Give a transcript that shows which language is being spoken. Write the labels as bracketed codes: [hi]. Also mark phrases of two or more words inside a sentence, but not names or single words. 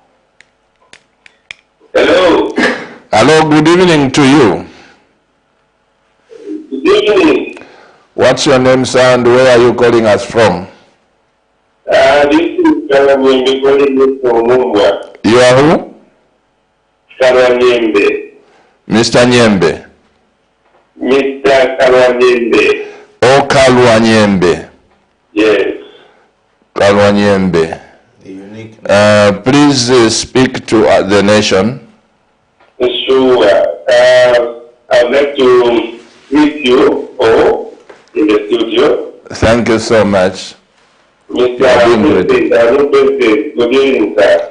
[en] Hello. Hello, good evening to you. Good evening. What's your name, sir, and where are you calling us from? This is Karanyembe calling you from Mumwa. You are who? Karanyembe. Mr. Nyembe. Mr. Karanyembe. Oh, Kalwa Nyembe. Yes. Kalwa Nyembe. The unique. Please speak to the nation. Sure. I'd like to meet you all in the studio. Thank you so much. Mr. You are doing great. President, good evening, sir.